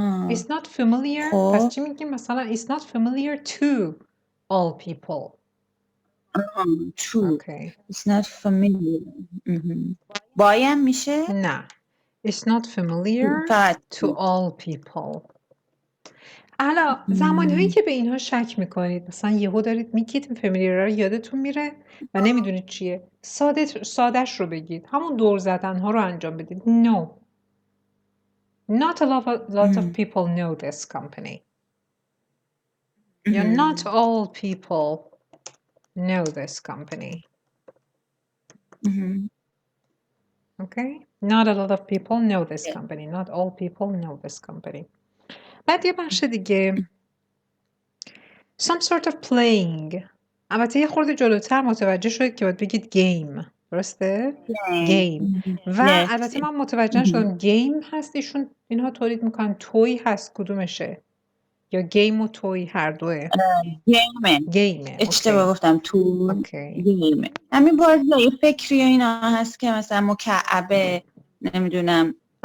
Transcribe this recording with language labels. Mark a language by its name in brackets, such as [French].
[English] It's not familiar. [Persian] پس چی میگیم مثلا [English] it's not familiar to all people. True. Okay. It's not familiar. [Persian] بایم میشه؟ نه. [English] It's not familiar to all people. [Persian] حالا زمانهایی که به اینها شک میکنید مثلا یهو دارید میگید فامیلیر رو یادتون میره و نمیدونید چیه، سادهش رو بگید، همون دور زدن ها رو انجام بدید. [English] No, not a lot of people know this company. Yeah, not all people know this company. Okay, not a lot of people know this company. Not all people know this company. [Persian] بعد یه بخش دیگه [English] some sort of playing. [Persian] البته یه خورده جلوتر متوجه شدید که باید بگید game. درسته؟ game. و البته من متوجه شدم game هست ایشون اینها تولید میکنن، توی هست کدومشه؟ یا game و توی هر دوه؟ game. اشتباه گفتم تو game. همین بازی فکری و اینا هست که مثلا مکعبه نمیدونم.